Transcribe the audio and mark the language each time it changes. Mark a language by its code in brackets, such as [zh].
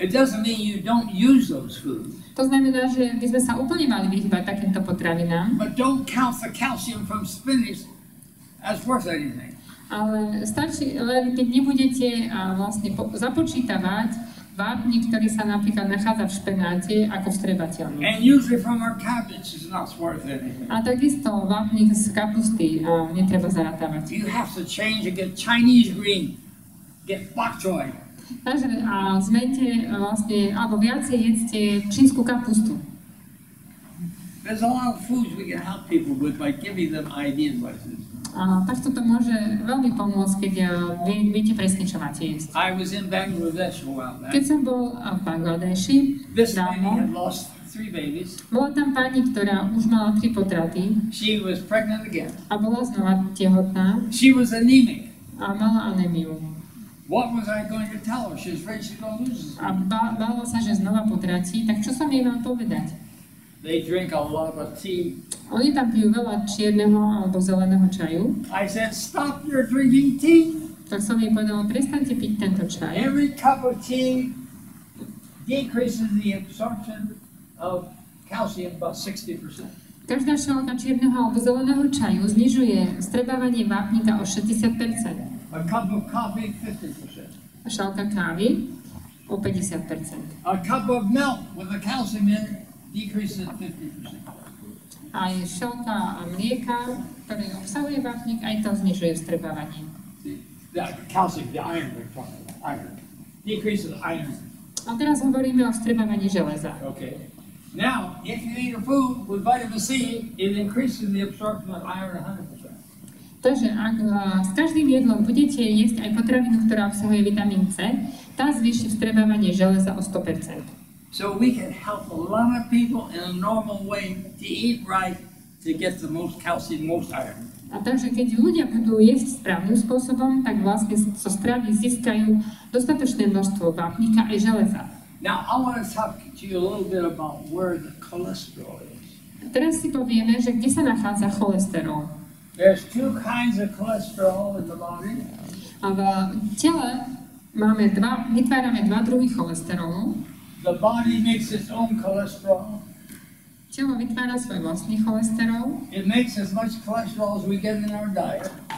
[en] It doesn't mean you don't use those foods. [sk] To znamená, že by sme sa úplne mali vyhýbať takýmto potravinám. [en] But don't count the calcium from spinach as worth anything. [sk] Ale stačí, len keď nebudete vlastne započítavať vápnik, ktorý sa napríklad nachádza v špenáte, ako vstrebateľný. [en] And usually from our cabbage is not worth anything. [sk] A takisto vápnik z kapusty netreba zarátavať. [en] You have to change and get Chinese green, get bok choy. [sk] Takže zmente vlastne, alebo viacej jedzte čínsku kapustu. [en] There's a lot of foods we can help people with by giving them ideas like this. [sk] A takto to môže veľmi pomôcť, keď viete presne, čo máte jesť. [en] I was in Bangladesh a while back. [sk] Keď som bol v Bangladeši, [en] This lady [sk] dávno, [en] had lost 3 babies. [sk] bola tam pani, ktorá už mala 3 potraty [en] She was pregnant again. [sk] a bola znova tehotná [en] She was anemic. [sk] a mala anémiu. [en] What was I going to tell her? She was afraid she's going to lose. [sk] A bála sa, že znova potratí, tak čo som jej mal povedať? [en] They drink a lot of tea. [sk] Oni tam pijú veľa čierneho alebo zeleného čaju. [en] I said, stop your drinking tea. [sk] Tak som jej povedala, prestaňte piť tento čaj. [en] Every cup of tea decreases the absorption of calcium about 60%. [sk] Každá šálka čierneho alebo zeleného čaju znižuje strebávanie vápnika o 60%. [en] A cup of coffee, 50%. [sk] A šálka kávy o 50%. [en] A cup of milk with the calcium in it decreases 50%. [sk] Aj šálka mlieka, ktorý obsahuje vápnik, aj to znižuje strebávanie. [en] The calcium, the iron we're talking about, iron. Decreases iron. [sk] A teraz hovoríme o strebávaní železa. [en] Okay. Now, if you eat a food with vitamin C, it increases the absorption of iron 100%. [sk] Takže ak s každým jedlom budete jesť aj potravinu, ktorá obsahuje vitamín C, tá zvýši strebávanie železa o 100%. [en] So we can help a lot of people in a normal way to eat right to get the most calcium, most iron. [sk] A takže keď ľudia budú jesť správnym spôsobom, tak vlastne zo stravy získajú dostatočné množstvo vápnika aj železa. [en] Now, I want to talk to you a little bit about where the cholesterol is. [sk] Teraz si povieme, že kde sa nachádza cholesterol. [en] There's 2 kinds of cholesterol in the body. [sk] A v tele vytvárame 2 druhy cholesterolu. [en] The body makes its own cholesterol. [sk] Telo vytvára svoj vlastný cholesterol. [en] It makes as much cholesterol as we get in our diet.